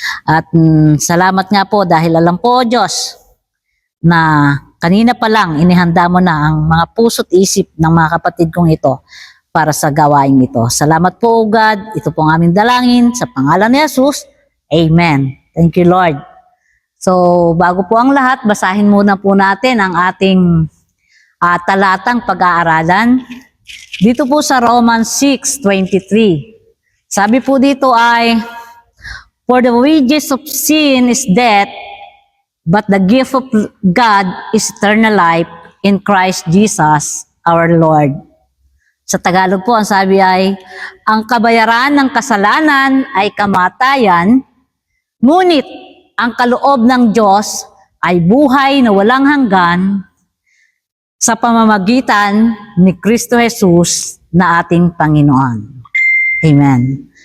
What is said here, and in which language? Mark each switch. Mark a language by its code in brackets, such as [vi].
[tl] At salamat nga po dahil alam po, Diyos, na kanina pa lang inihanda mo na ang mga puso't isip ng mga kapatid kong ito para sa gawain ito. Salamat po, O God. Ito po ang aming dalangin sa pangalan ni Jesus. Amen. [en] Thank you, Lord. [tl] So, bago po ang lahat, basahin muna po natin ang ating talatang pag-aaralan. Dito po sa Romans 6:23. Sabi po dito ay, [en] for the wages of sin is death, but the gift of God is eternal life in Christ Jesus our Lord. [tl] Sa Tagalog po, ang sabi ay, ang kabayaran ng kasalanan ay kamatayan, ngunit ang kaloob ng Diyos ay buhay na walang hanggan sa pamamagitan ni Kristo Jesus na ating Panginoon. Amen.